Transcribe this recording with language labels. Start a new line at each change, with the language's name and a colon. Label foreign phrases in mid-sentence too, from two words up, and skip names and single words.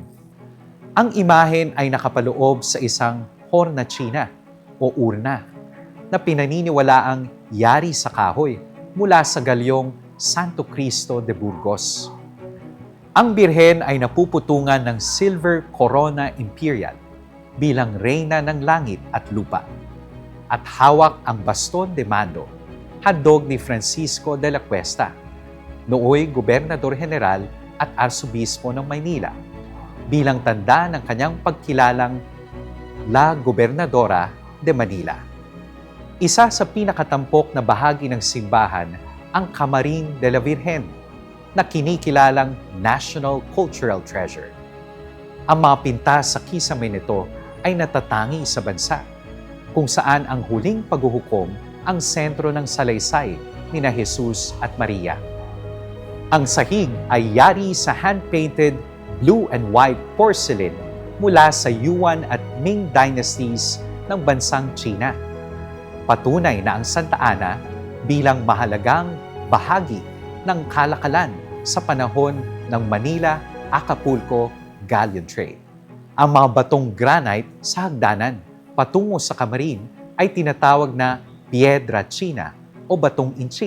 Filipino: Ang imahen ay nakapaloob sa isang hornachina o urna na pinaniniwalaang yari sa kahoy mula sa galyong Santo Cristo de Burgos. Ang birhen ay napuputungan ng
English: silver
Spanish: corona imperial
Filipino: bilang reyna ng langit at lupa at hawak ang
Spanish: baston de mando,
Filipino: handog ni Francisco de la Cuesta, nooy
Spanish: gobernador general
Filipino: at arsobispo ng Maynila, bilang tanda ng kanyang pagkilalang
Spanish: La Gobernadora de Manila.
Filipino: Isa sa pinakatampok na bahagi ng simbahan ang Camarin de la Virgen, na kinikilalang
English: National Cultural Treasure.
Filipino: Ang mga pintas sa kisame nito ay natatangi sa bansa, kung saan ang huling paghuhukom ang sentro ng salaysay ni na Jesus at Maria. Ang sahig ay yari sa
English: hand-painted blue and white porcelain
Filipino: mula sa Yuan at Ming dynasties ng bansang China. Patunay na ang Santa Ana bilang mahalagang bahagi ng kalakalan sa panahon ng Manila-Acapulco Galleon Trade. Ang mga batong granite sa hagdanan patungo sa Camarin ay tinatawag na
Spanish: Piedra China
Filipino: o batong inchik.